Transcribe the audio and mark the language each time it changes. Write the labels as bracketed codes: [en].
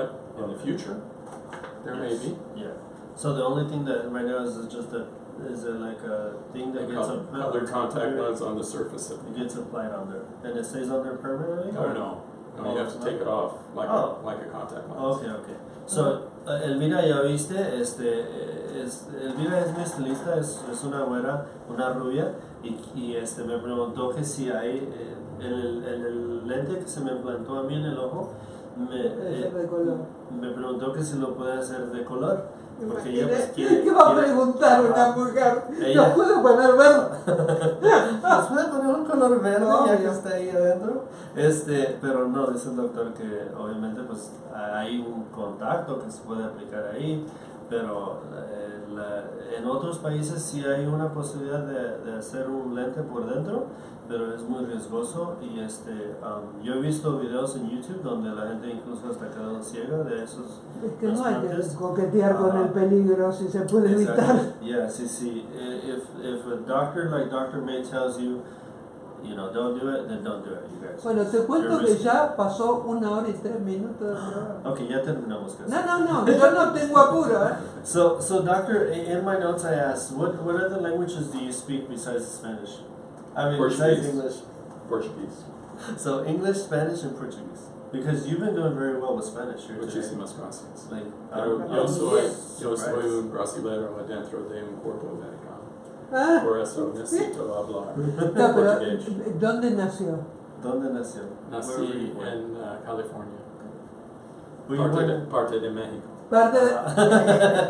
[en] But in the future, there may be. Yeah. So the only thing that right now is just is it like a thing that gets colored contact lens on the surface of it gets applied on there, and it stays on there permanently. Oh no, you have to take it off like a contact lens. Okay. [es] So Elvira, ya viste, Elvira es mi estilista, es una güera, una rubia, y me preguntó que si hay el lente que se me implantó a mí en el ojo, me preguntó que si lo puede hacer de color. Porque ella pues quiere, ¿qué va a preguntar una mujer? ¿Lo puedo poner verde? ¿Nos puede poner un color verde ya que está ahí adentro? Pero no, dice el doctor que obviamente pues hay un contacto que se puede aplicar ahí, pero en otros países sí hay una posibilidad de hacer un lente por dentro, pero es muy riesgoso, y yo he visto videos en YouTube donde la gente incluso hasta quedado ciega de esos. Es que no hay que coquetear con el peligro si se puede evitar. [en] Yeah, sí. If a doctor like Dr. May tells you, don't do it, then don't do it, you guys. [es] Bueno, te cuento que ya pasó 1 hora y 3 minutos del programa. Okay, ya terminamos casi. No, yo no tengo apuro, [en] So doctor, in my notes I asked, what other languages do you speak besides Spanish? I mean, besides English. Portuguese. So English, Spanish, and Portuguese. Because you've been doing very well with Spanish here today. [es] Muchísimas gracias. [en] Like, [es] yo soy un brasilero adentro de un cuerpo americano. Por eso necesito hablar portugués. ¿Dónde nació? Nací en California. Parte de México.